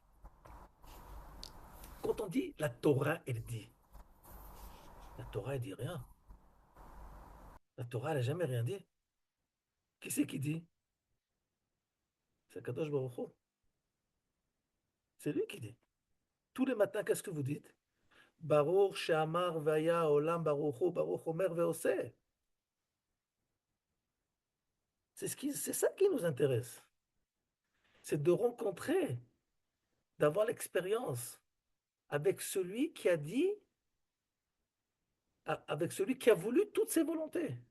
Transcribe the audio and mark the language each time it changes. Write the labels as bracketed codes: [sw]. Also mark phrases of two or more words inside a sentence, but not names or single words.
[fr] Quand on dit la Torah, elle dit. La Torah, elle dit rien. La Torah, elle n'a jamais rien dit. Qui c'est qui dit? C'est Kadosh Baruch Hu. C'est lui qui dit. Tous les matins, qu'est-ce que vous dites? [he] ברוך שאמר והיה העולם ברוך הוא, ברוך אומר ועושה. [fr] C'est ça qui nous intéresse. C'est de rencontrer, d'avoir l'expérience avec celui qui a dit, avec celui qui a voulu toutes ses volontés.